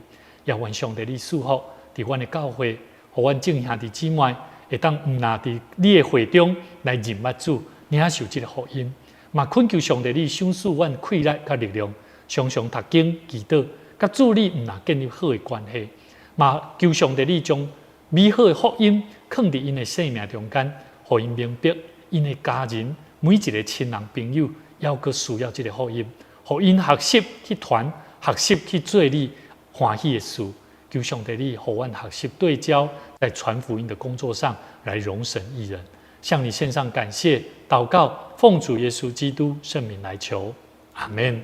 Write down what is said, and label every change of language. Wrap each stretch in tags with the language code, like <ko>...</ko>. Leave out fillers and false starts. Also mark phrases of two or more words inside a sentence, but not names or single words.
<nan>也愿上帝你赐福伫阮的教会，互阮众兄弟姊妹会当毋但伫你的会中来认捌主，领受这个福音，嘛恳求上帝你赏赐阮气力甲力量，常常读经祈祷，甲主你毋但建立好的关系，嘛求上帝你将美好的福音放伫因的生命中间，互因明白因的家人每一个亲人朋友要阁需要这个福音，互因学习去传，学习去做你欢喜的事。求上帝你互阮学习对焦，在传福音的工作上来荣神益人。向你献上感谢祷告，奉主耶稣基督圣名来求，阿们。</nan>